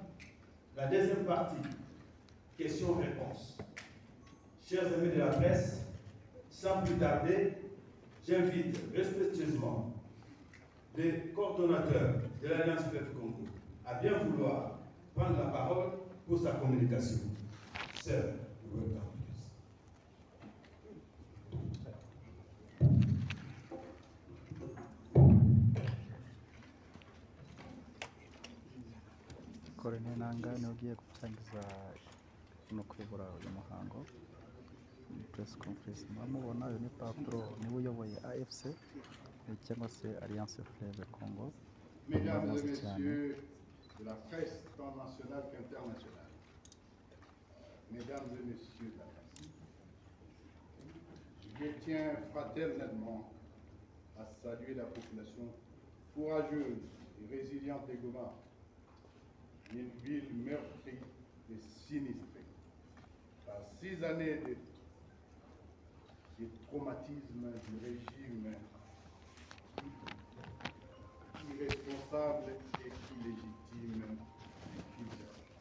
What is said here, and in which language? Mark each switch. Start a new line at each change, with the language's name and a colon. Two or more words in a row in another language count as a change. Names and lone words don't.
French: La deuxième partie, questions-réponses. Chers amis de la presse, sans plus tarder, j'invite respectueusement les coordonnateurs de l'Alliance Peuple Congo à bien vouloir prendre la parole pour sa communication.
English: Sir, welcome.
Kinyarwanda: Colonel Nanga niwe ugiye gutangiza no kuyobora uyu muhango.
English: Press conference
Kinyarwanda: mubona uyu ni Pablo, niwe uyoboye AFC cyangwa se Alliance Fleuve Congo.
French: Mesdames et messieurs de la presse tant nationale qu'internationale, mesdames et messieurs de la presse, je tiens fraternellement à saluer la population courageuse et résiliente de Goma, une ville meurtrie et sinistrée par 6 années de traumatisme du régime irresponsable et illégitime du Kizza.